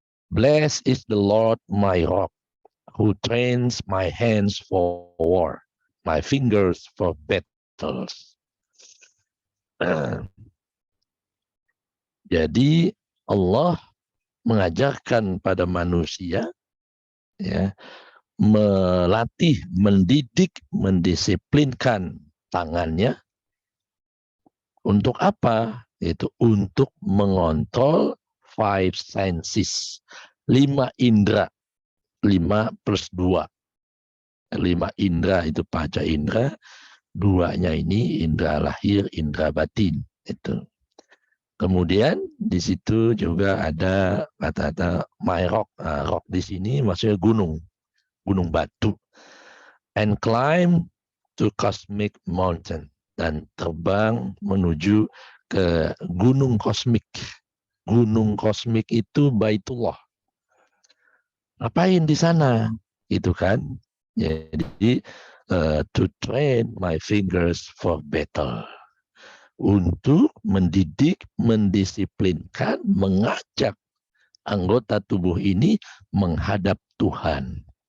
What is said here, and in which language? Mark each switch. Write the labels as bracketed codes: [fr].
[en] Blessed is the Lord my rock, who trains my hands for war, my fingers for battles. [id] Jadi Allah mengajarkan pada manusia ya, melatih, mendidik, mendisiplinkan tangannya. Untuk apa? Itu untuk mengontrol [en] five senses, [id] 5 indera, 5 plus 2. 5 indera itu panca indera, 2-nya ini indera lahir, indera batin. Itu. Kemudian di situ juga ada kata-kata my rock. Nah, rock di sini maksudnya gunung, gunung batu. [en] And climb to cosmic mountain, [id] dan terbang menuju ke gunung kosmik. Gunung kosmik itu Baitullah. Ngapain di sana? Itu kan. [en] Jadi to train my fingers for battle. [id] Untuk mendidik, mendisiplinkan, mengajak anggota tubuh ini menghadap Tuhan.